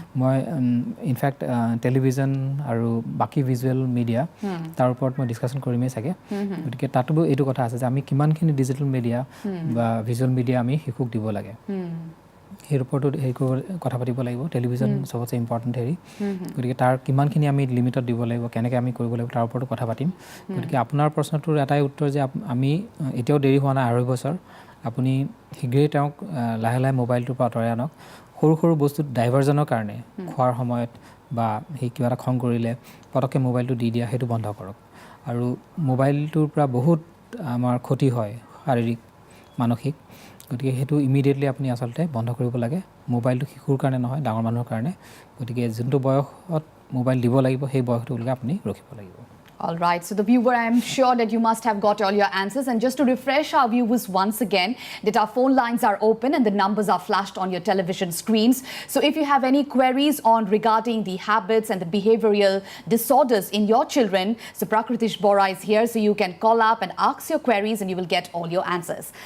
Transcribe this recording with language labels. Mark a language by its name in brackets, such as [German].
[Assamese] মই in fact television আৰু বাকী ভিজুৱেল মিডিয়া, তাৰ ওপৰত মই ডিছকাশ্যন কৰিমেই চাগে। গতিকে তাতো এইটো কথা আছে যে আমি কিমানখিনি ডিজিটেল মিডিয়া বা ভিজুৱেল মিডিয়া আমি শিশুক দিব লাগে, সেই ওপৰতো কথা পাতিব লাগিব। টেলিভিজন চবতছে ইম্পৰ্টেণ্ট গতিকে তাৰ কিমানখিনি আমি লিমিটত দিব লাগিব, কেনেকৈ আমি কৰিব লাগিব, তাৰ ওপৰতো কথা পাতিম। গতিকে আপোনাৰ প্ৰশ্নটোৰ এটাই উত্তৰ যে আমি এতিয়াও দেৰি হোৱা নাই, 2.5 বছৰ, আপুনি শীঘ্ৰেই তেওঁক লাহে লাহে মোবাইলটোৰ পৰা আঁতৰাই আনক। সৰু সৰু বস্তুত ডাইভাৰ্জনৰ কাৰণে, খোৱাৰ সময়ত বা সেই কিবা এটা খং কৰিলে পটককৈ মোবাইলটো দি দিয়া, সেইটো বন্ধ কৰক। আৰু মোবাইলটোৰ পৰা বহুত আমাৰ ক্ষতি হয়, শাৰীৰিক, মানসিক। গতিকে সেইটো ইমিডিয়েটলি আপুনি আচলতে বন্ধ কৰিব লাগে। মোবাইলটো শিশুৰ কাৰণে নহয়, ডাঙৰ মানুহৰ কাৰণে। গতিকে যোনটো বয়সত মোবাইল দিব লাগিব, সেই বয়সটোলৈকে আপুনি ৰখিব লাগিব। [English] All right, so the viewer, I am sure that you must have got all your answers. And just to refresh our viewers once again, that our phone lines are open and the numbers are flashed on your television screens. So if you have any queries on regarding the habits and the behavioral disorders in your children, so Prakritish Bora is here, so you can call up and ask your queries and you will get all your answers.